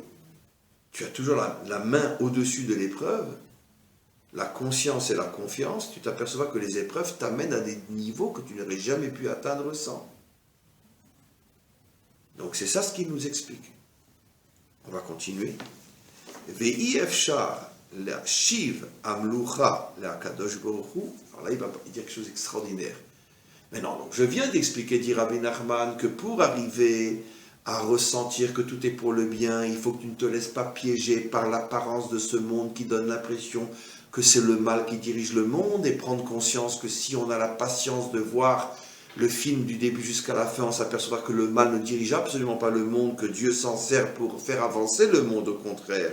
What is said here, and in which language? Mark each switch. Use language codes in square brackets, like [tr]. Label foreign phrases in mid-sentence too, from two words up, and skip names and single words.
[fr] Tu as toujours la main au-dessus de l'épreuve, la conscience et la confiance. Tu t'apercevras que les épreuves t'amènent à des niveaux que tu n'aurais jamais pu atteindre sans. Donc c'est ça ce qu'il nous explique. On va continuer. [he] ואי אפשר להשיב המלוכה לקדוש ברוך הוא. [fr] Alors là, il va dire quelque chose d'extraordinaire. Mais non, donc je viens d'expliquer, dit Rabbi Nachman, que pour arriver à ressentir que tout est pour le bien, il faut que tu ne te laisses pas piéger par l'apparence de ce monde qui donne l'impression que c'est le mal qui dirige le monde, et prendre conscience que si on a la patience de voir le film du début jusqu'à la fin, on s'apercevra que le mal ne dirige absolument pas le monde, que Dieu s'en sert pour faire avancer le monde, au contraire.